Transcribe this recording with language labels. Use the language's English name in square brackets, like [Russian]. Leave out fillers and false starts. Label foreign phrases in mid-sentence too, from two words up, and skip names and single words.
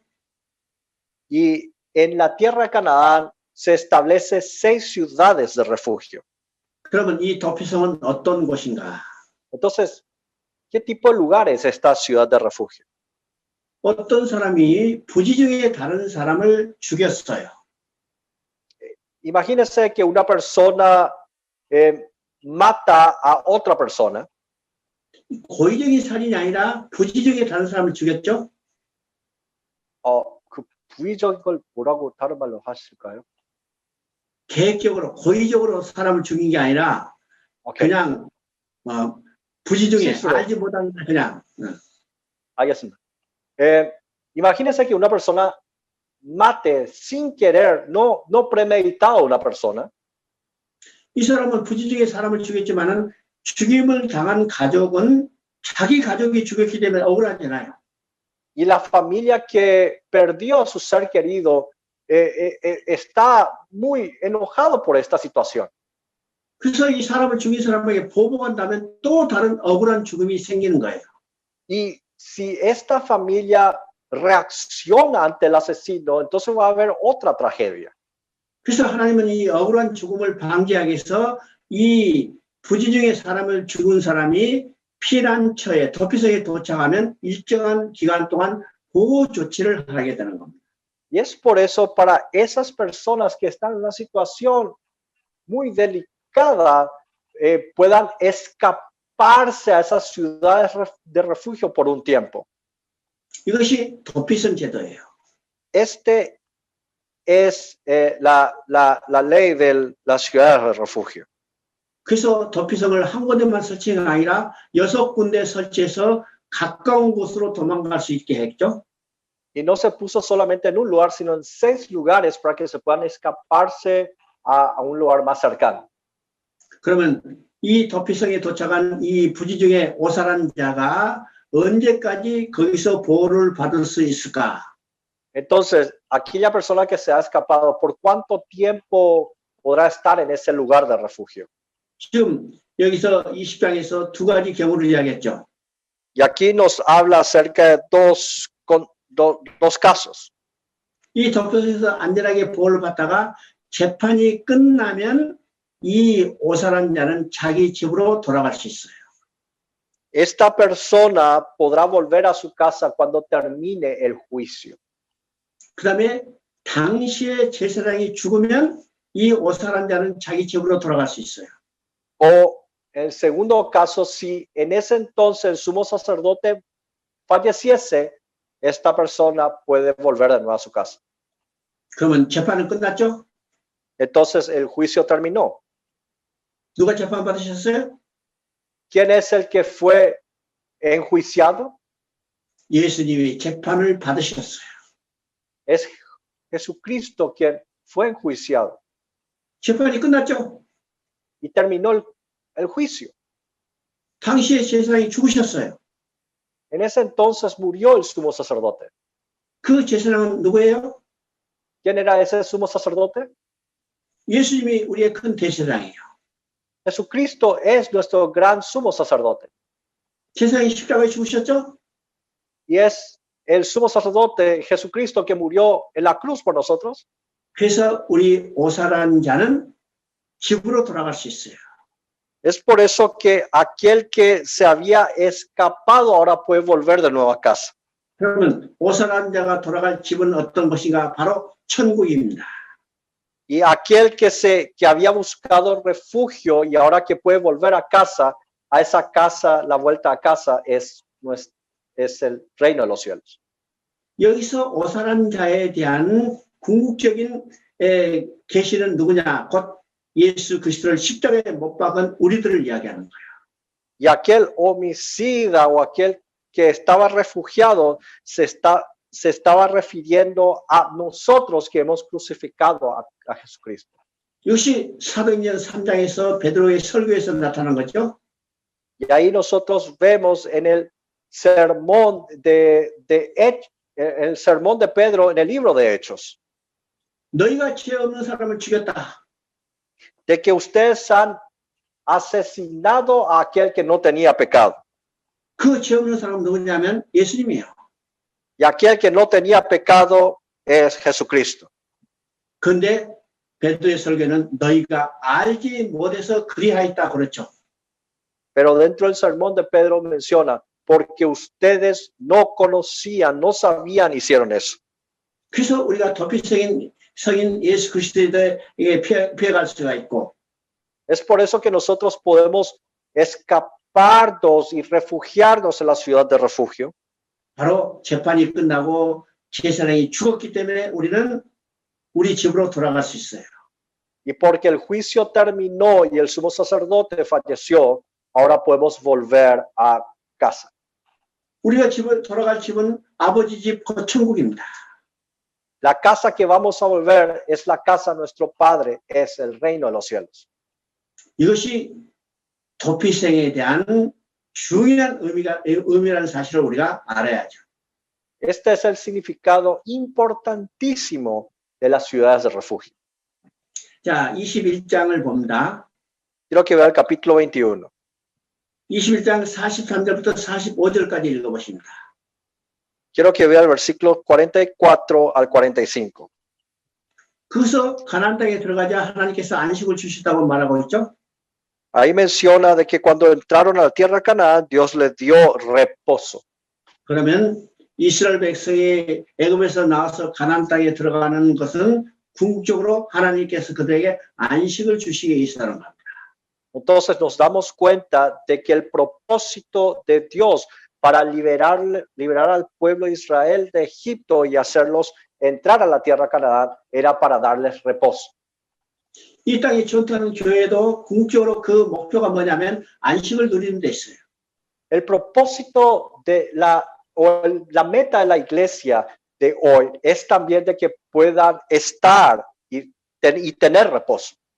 [Spanish] Y en la tierra de Canaán se establece 6 ciudades de refugio. [Korean] 그러면 이 도피성은 어떤 곳인가? [Spanish] Entonces, ¿qué tipo de lugar es esta ciudad de refugio? [Korean] 어떤 사람이 부지 중에 다른 사람을 죽였어요. [Spanish] Imagínese que una persona mata a otra persona. [Korean] 고의적인 살인이 아니라 부지 중에 다른 사람을 죽였죠. 그 부의적인 걸 뭐라고 다른 말로 하실까요? 계획적으로 고의적으로 사람을 죽인 게 아니라 그냥 부지 중에 알지 못한 그냥. Al겠습니다. [Spanish] Imagínese que una persona mate sin querer, no premeditado a una persona. [Korean] 이 사람은 부지 중에 사람을 죽였지만은 죽임을 당한 가족은 자기 가족이 죽였기 때문에 억울하잖아요. [Spanish] Y la familia que perdió a su ser querido está muy enojado por esta situación. [Korean] 그래서 이 사람을 죽인 사람에게 보복한다면 또 다른 억울한 죽음이 생기는 거예요. [Spanish] Y si esta familia reacciona ante el asesino, entonces va a haber otra tragedia. [Korean] 그래서 하나님은 이 억울한 죽음을 방지하기 위해서 이 부지 중에 사람을 죽은 사람이 피난처에 도피성에 도착하면 일정한 기간 동안 보호 조치를 하게 되는 겁니다. [Spanish] Y es por eso para esas personas que están en una situación muy delicada puedan escaparse a esas ciudades de refugio por un tiempo. [Korean] 이것이 도피성 제도예요. [Spanish] Este es la ley de las ciudades de refugio. [Korean] 그래서 도피성을 한 군데만 설치한 게 아니라 6군데 설치해서 가까운 곳으로 도망갈 수 있게 했죠. [Spanish] Y no se puso solamente en un lugar, sino en 6 lugares para que se puedan escaparse a un lugar más cercano. [Korean] 그러면 이 도피성에 도착한 이 부지 중에 오살한 자가 언제까지 거기서 보호를 받을 수 있을까? [Spanish] Entonces, aquella persona que se ha escapado, ¿por cuánto tiempo podrá estar en ese lugar de refugio? [Korean] 지금 여기서 20장에서 두 가지 경우를 이야기했죠. [Spanish] Y aquí nos habla acerca de dos casos. [Korean] 이 도피성에서 안전하게 보호를 받다가 재판이 끝나면 이 오살한 자는 자기 집으로 돌아갈 수 있어요. [Spanish] Esta persona podrá volver a su casa cuando termine el juicio. [Korean] 그 다음에 당시에 제사장이 죽으면 이 오살한 자는 자기 집으로 돌아갈 수 있어요. [Spanish] O en segundo caso, si en ese entonces el sumo sacerdote falleciese, esta persona puede volver de nuevo a su casa. [Korean] 그러면 재판은 끝났죠? [Spanish] Entonces el juicio terminó. [Korean] 누가 재판 받으셨어요? [Spanish] ¿Quién es el que fue enjuiciado? [Korean] 예수님이 재판을 받으셨어요. [Spanish] Es Jesucristo quien fue enjuiciado. [Korean] 재판이 끝났죠? [Spanish] Y terminó el juicio. [Korean] 당시에 제사장이 죽으셨어요. [Spanish] En ese entonces murió el sumo sacerdote. [Korean] 그 제사장은 누구예요? [Spanish] ¿Quién era ese sumo sacerdote? [Korean] 예수님이 우리의 큰 대제사장이에요. [Spanish] Jesucristo es nuestro gran sumo sacerdote. [Korean] 제사장이 십자가에 죽으셨죠? [Spanish] Y es el sumo sacerdote Jesucristo que murió en la cruz por nosotros. [Korean] 그래서 우리 오살한 자는 집으로 돌아갈 수 있어요. [Spanish] Es por eso que aquel que se había escapado ahora puede volver de nuevo a casa. [Korean] 그러면 오선한 자가 돌아갈 집은 어떤 것인가? 바로 천국입니다. [Spanish] Y aquel que había buscado refugio y ahora que puede volver a casa, a esa casa, la vuelta a casa es el reino de los cielos. [Korean] 여기서 오선한 자에 대한 궁극적인 계시는 누구냐? 곧 예수 그리스도를 십자가에 못 박은 우리들을 이야기하는 거예요. [Spanish] Y aquel homicida o aquel que estaba refugiado se estaba refiriendo a nosotros que hemos crucificado a Jesucristo. [Korean] 이것이 사도행전 3장에서 베드로의 설교에서 나타난 거죠. [Spanish] Y ahí nosotros vemos en el sermón el sermón de Pedro en el libro de Hechos, [Korean] 너희가 죄 없는 사람을 죽였다. [Spanish] de que ustedes han asesinado a aquel que no tenía pecado. [Korean] 그 죄 없는 사람은 누구냐면 예수님이에요. [Spanish] Y aquel que no tenía pecado es Jesucristo. [Korean] 그런데 베드로의 설교는 너희가 알지 못해서 그리하였다 그렇죠. [Spanish] Pero dentro del sermón de Pedro menciona, porque ustedes no conocían, no sabían, hicieron eso. [Korean] 그래서 우리가 도피성인 예수 그리스도에게 피해갈 수가 있고, [Spanish] Es por eso que nosotros podemos escaparnos y refugiarnos en la ciudad de refugio. [Korean] 바로 재판이 끝나고 제사장이 죽었기 때문에 우리는 우리 집으로 돌아갈 수 있어요. [Spanish] Y porque el juicio terminó y el sumo sacerdote falleció, ahora podemos volver a casa. [Korean] 우리가 돌아갈 집은 아버지 집, 그 천국입니다. [Spanish] La casa que vamos a volver es la casa de nuestro Padre, es el reino de los cielos. [Korean] 이것이 도피생에 대한 중요한 의미라는 사실을 우리가 알아야죠. [Spanish] Este es el significado importantísimo de las ciudades de refugio. [Korean] 자, 21장을 봅니다. [Spanish] Quiero que vea el capítulo 21. [Korean] 21장 43절부터 45절까지 읽어보십니다. [Spanish] Quiero que vea el versículo 44 al 45. [Korean] 그래서 가나안 땅에 들어가자 하나님께서 안식을 주시다고 말하고 있죠. [Spanish] Ahí menciona de que cuando entraron a la tierra de Canaán, Dios les dio reposo. [Korean] 그러면 이스라엘 백성이 애굽에서 나와서 가나안 땅에 들어가는 것은 궁극적으로 하나님께서 그들에게 안식을 주시기 위해서라는 겁니다. [Spanish] Entonces nos damos cuenta de que el propósito de Dios para liberar al pueblo de Israel de Egipto y hacerlos entrar a la tierra de Canaán era para darles reposo. [Korean] 이 땅에 전투하는 교회도 궁극적으로 그 목표가 뭐냐면 안식을 누리는 데 있어요. [Spanish] El propósito de la meta de la iglesia de hoy es también de que puedan estar y tener reposo.